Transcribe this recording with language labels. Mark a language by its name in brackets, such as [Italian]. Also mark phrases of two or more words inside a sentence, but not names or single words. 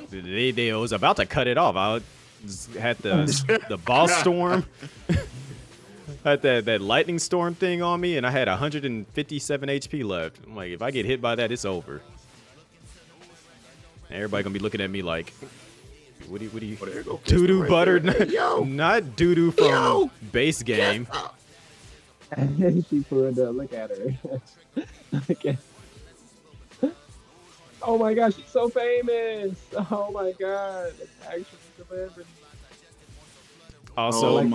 [English] They was about to cut it off. I just had the boss storm. I had that lightning storm thing on me, and I had 157 HP left. I'm like, if I get hit by that, it's over. And everybody gonna be looking at me like, what do you doo-doo buttered? Not doo-doo from base game. She pulled up. Look at her. Look at. Oh my gosh, she's so famous. Oh my god, it's actually celebrity. Also,